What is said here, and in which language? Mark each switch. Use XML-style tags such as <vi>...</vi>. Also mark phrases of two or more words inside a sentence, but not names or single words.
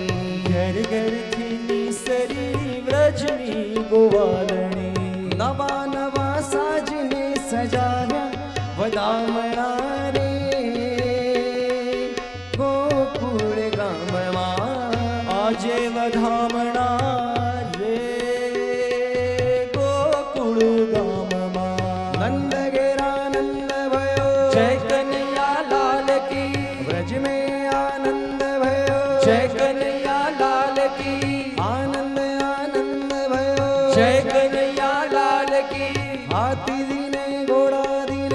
<gu>ઘર ઘર થી નિસરી વ્રજની ગોવાલણી નવા નવા સાજને સજાયા વધામણા રે ગોકુળ ગામમાં આજે વધામણા રે ગોકુળ ગામમાં</gu> <bra>नंद घेरानंद भयो जय कन्हैया लाल की ब्रज में आनंद भयो जय कन्हैया लाल की आनंद आनंद भयो जय कन्हैया लाल की हाथी दीने घोड़ा दीने</bra>